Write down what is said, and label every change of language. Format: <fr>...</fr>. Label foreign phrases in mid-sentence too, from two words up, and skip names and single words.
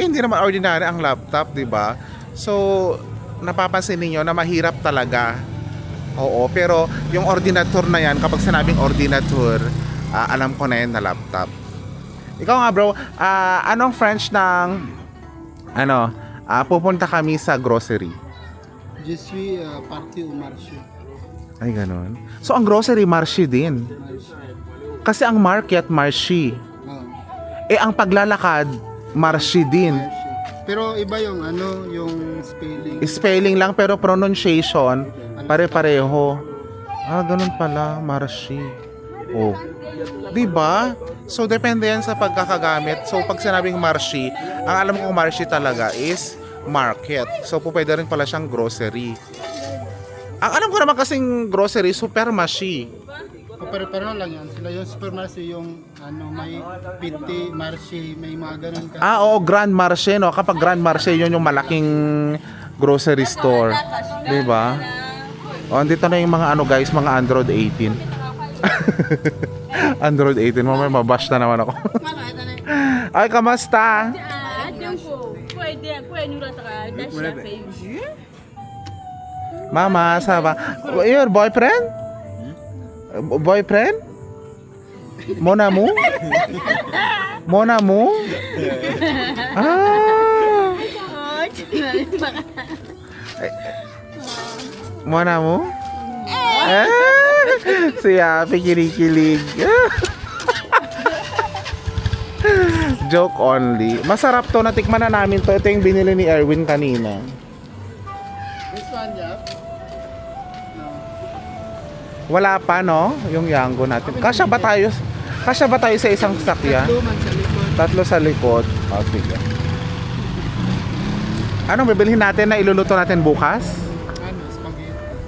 <tl>Hindi naman ordinary ang laptop, di ba? So, napapansin niyo na mahirap talaga. Oo, pero yung ordinateur na yan, kapag sinabing ordinateur, alam ko na yan na laptop. Ikaw nga bro, anong French ng pupunta kami sa grocery?</tl> <fr>Je suis parti au marché.</fr> <tl>Ay, ganun. So, ang grocery, marché din. Kasi ang market, marché. Ang paglalakad, marché din. Pero iba yung yung spelling. Spelling lang, pero pronunciation, pare-pareho. Ganun pala, marché. Oh. Diba? So, depende yan sa pagkakagamit. So, pag sinabing marché, ang alam kong marché talaga</tl> <en>is market.</en> <tl>So, pwede rin pala siyang grocery. Ang alam ko naman kasing grocery, supermarché. Pero lang yan. Sila yung supermarché, yung may</tl> <fr>petit marché,</fr> <tl>may mga ganun ka. Oo, Grand Marché, no? Kapag Grand Marché, yun yung malaking</tl> <en>grocery store.</en> <tl>Diba? Andito na yung mga guys, mga Android 18. Android 18, mamaya mabash na naman ako. Ay, kamusta?</tl> <fr>Mama, saba.</fr> <en>Your boyfriend? Boyfriend?</en> <fr>Mon amour? Mon amour? Mon amour?</fr> <tl>Siya, kinikilig.</tl> <en>Joke only.</en> <tl>Masarap to, natikman na namin to. Ito yung binili ni Erwin kanina.</tl> <en>This one, yeah.</en> <tl>Wala pa, no? Yung Yango natin. Kasya ba tayo sa isang sasakyan? Tatlo man sa likod. Tatlo sa likod. Sige. Anong bibilhin natin na iluluto natin bukas? Spaghetti.</tl>